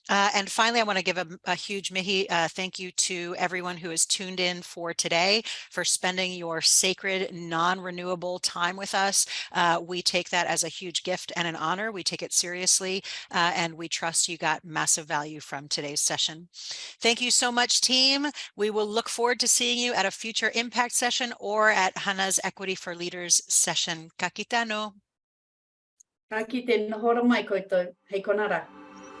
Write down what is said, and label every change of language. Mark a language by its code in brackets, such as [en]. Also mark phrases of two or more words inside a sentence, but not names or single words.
[en] And finally, I want to give a huge mihi thank you to everyone who has tuned in for today, for spending your sacred, non-renewable time with us. We take that as a huge gift and an honor. We take it seriously. And we trust you got massive value from today's session. Thank you so much, team. We will look forward to seeing you at a future impact session or at Hana's Equity for Leaders session. [mi] Ka kite anō. Ka kite, nō hora mai koutou. Hei konara.